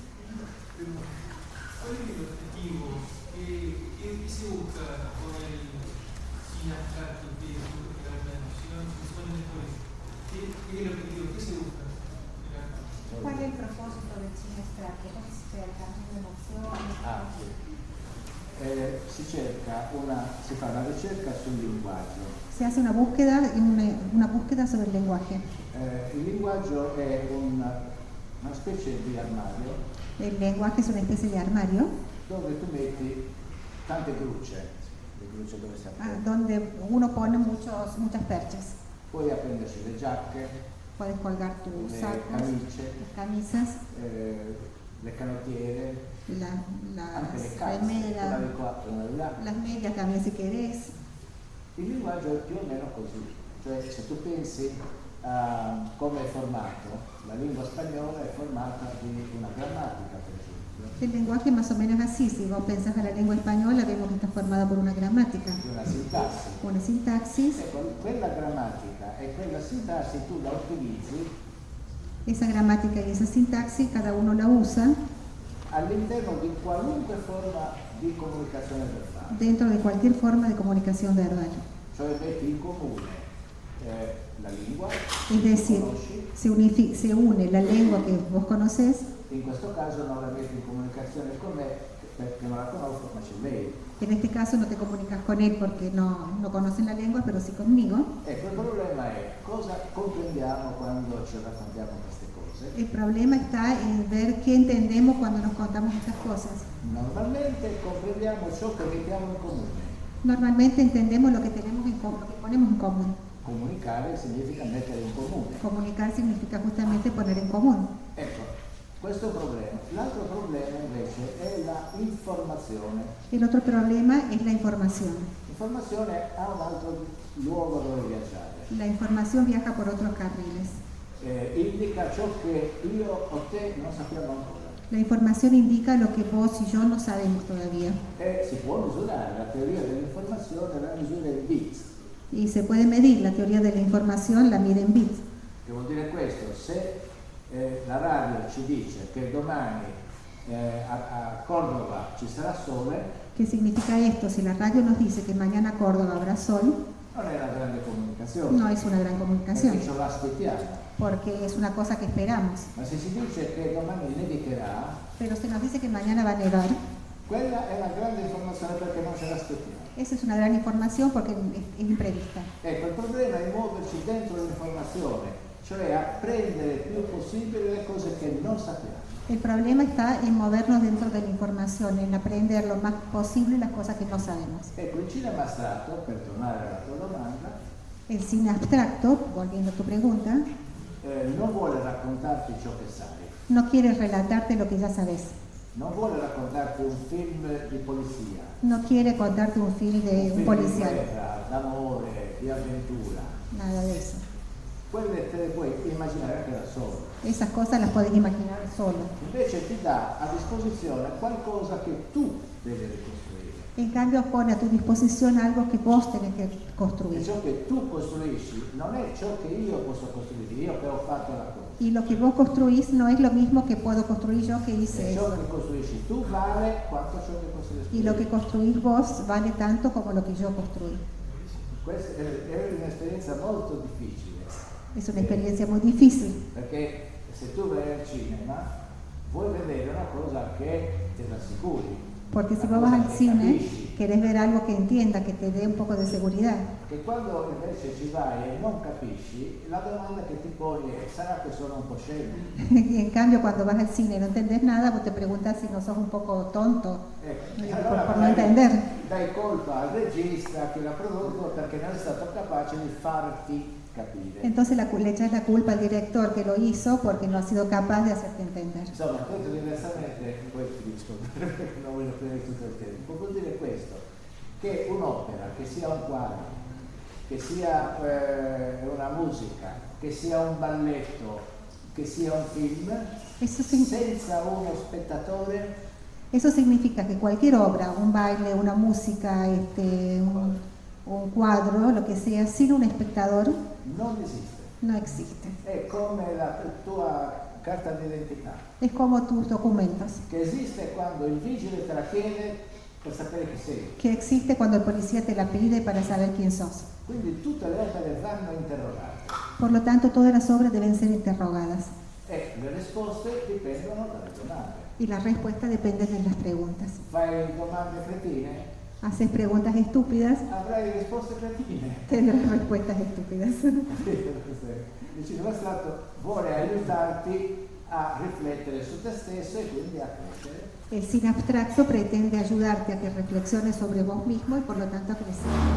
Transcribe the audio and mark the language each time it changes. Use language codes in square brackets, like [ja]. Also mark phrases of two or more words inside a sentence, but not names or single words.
[es] ¿Cuál es el objetivo? ¿Qué se busca con el cine abstracto? ¿Qué es la noción? ¿Qué es el objetivo? ¿Qué se busca? ¿Cuál es el propósito del cine abstracto? ¿Cómo se cerca? [it] ¿Un'emozione? Si fa una ricerca sul linguaggio. [es] Se hace una búsqueda sobre el lenguaje. [it] Il linguaggio è una specie di armadio. [es] El lenguaje es una especie de armario [it] dove tu metti tante grucce, le grucce dove si appende. [es] donde uno pone muchas perchas. [it] Puoi appenderci le giacche, [es] Puedes colgar tus [it] le [es] sacos, [it] camicie, [es] las camisas, [it] le canottiere, anche le calze, [es] remeras, [it] una di qua, una di là. [es] las medias también si querés. [it] Il linguaggio è più o meno così, cioè se tu pensi a come è formato, la lingua spagnola è formata di una grammatica, per esempio. [es] El lenguaje más o menos así, si vos pensás en la lengua española, vemos que está formada por una gramática, [it] Di una sintassi. [es] una sintaxis. [it] Ecco, quella grammatica e quella sintassi tu la utilizzi [es] Esa gramática y esa sintaxis cada uno la usa [it] all'interno di qualunque forma di comunicazione verbale. [es] dentro de cualquier forma de comunicación verbal. [it] Cioè metti in comune la lingua, [es] Es decir, [it] conosci, [es] se une la lengua que vos conocés, [it] in questo caso non la metti in comunicazione con me perché non la conosco, ma c'è lei. [es] en este caso no te comunicas con él porque no conocen la lengua, pero sí conmigo. [it] Ecco, il problema è cosa comprendiamo quando ci raccontiamo queste cose. [es] El problema está en ver qué entendemos cuando nos contamos estas cosas. [it] Normalmente comprendiamo ciò che mettiamo in comune. [es] Normalmente entendemos lo que tenemos en común, lo que ponemos en común. [it] Comunicare significa mettere in comune. [es] Comunicar significa justamente poner en común. [it] Ecco, questo è un problema. L'altro problema invece è la informazione. [es] El otro problema es la información. [it] L'informazione ha un altro luogo dove viaggiare. [es] La información viaja por otros carriles. [it] Indica ciò che io o te non sappiamo ancora. [es] La información indica lo que vos y yo no sabemos todavía. [it] E si può misurare, la teoria dell'informazione la misura in bits. [es] Y se puede medir, la teoría de la información la mide en bits. [it] Che vuol dire questo? Se la radio ci dice che domani a Cordova ci sarà sole, [es] ¿Qué significa esto? Si la radio nos dice que mañana Córdoba habrá sol, [it] non è una grande comunicazione. [es] no es una gran comunicación, [it] Perché ce lo aspettiamo. [es] porque es una cosa que esperamos. [it] Ma se si dice che domani nevicherà, [es] Pero se nos dice que mañana va a nevar, [it] quella è una grande informazione perché non ce l'aspettiamo. [es] esa es una gran información porque es imprevista. [it] Ecco, il problema è muoverci dentro l'informazione, cioè apprendere il più possibile le cose che non sappiamo. [es] El problema está en movernos dentro de la información, en aprender lo más posible las cosas que no sabemos. [it] Ecco, il cinema astratto, per tornare alla tua domanda, [es] El cine abstracto, volviendo a tu pregunta, [it] non vuole raccontarti ciò che sai, [es] no quiere relatarte lo que ya sabes. [it] non vuole raccontarti un film di polizia, [es] No quiere contarte un film de un [it] film di [es] policial, [it] guerra, d'amore, di avventura. [es] nada de eso. [it] Quelle te le puoi immaginare anche da solo. [es] Esas cosas las podés imaginar solo. [it] Invece ti dà a disposizione qualcosa che tu devi ricostruire. [es] En cambio pone a tu disposición algo que vos tenés que [it] E [es] construir. [it] ciò che tu costruisci non è ciò che io posso costruire, io che ho fatto la cosa. [es] Y lo que vos construís no es lo mismo que puedo construir yo que hice [it] E ciò [es] eso. [it] che costruisci tu vale quanto ciò che costruisci. [es] Y lo que construís vos vale tanto como lo que yo construí. [it] Questa è un'esperienza molto difficile. [es] Es una experiencia muy difícil, [it] Perché se tu vai al cinema vuoi vedere una cosa che te l'assicuri. [es] porque si [it] una [es] vos vas [it] cosa [es] al [it] che [es] cine [it] capisci. [es] querés ver algo que entienda, que te dé un poco de seguridad. [it] Che quando invece ci vai e non capisci, la domanda che ti poni è: sarà che sono un po' scemo? [es] Y en cambio cuando vas al cine y no entendés nada, vos te preguntás si no sos un poco tonto [it] Ecco, [es] por, [it] allora [es] por no [it] magari [es] entender. [it] dai colpa al regista che l'ha prodotto perché non è stato capace di farti capire. [es] Entonces le echas la culpa al director que lo hizo porque no ha sido capaz de hacerte entender. [it] Insomma, detto diversamente, poi finisco perché non voglio prendere tutto il tempo, vuol dire questo, che un'opera, che sia un quadro, che sia una musica, che sia un balletto, che sia un film, senza uno spettatore [es] Eso significa que cualquier obra, un baile, una música, un cuadro, lo que sea, sin un espectador, [it] non esiste. [es] no existe. [it] È come la tua carta d'identità, [es] Es como tus documentos, [it] che esiste quando il vigile te la chiede per sapere chi sei. [es] que existe cuando el policía te la pide para saber quién sos. [it] Quindi tutte le opere vanno interrogate [es] Por lo tanto, todas las obras deben ser interrogadas [it] e le risposte dipendono dalle domande. [es] y las respuestas dependen de las preguntas. [it] Fai domande cretine, [es] Haces preguntas estúpidas, [it] avrai risposte cretine. [es] tendrás respuestas estúpidas. [it] Il cinema astratto vuole aiutarti a riflettere su te stesso e quindi a crescere. [es] El cine abstracto pretende ayudarte a que reflexiones sobre vos mismo y por lo tanto a crecer.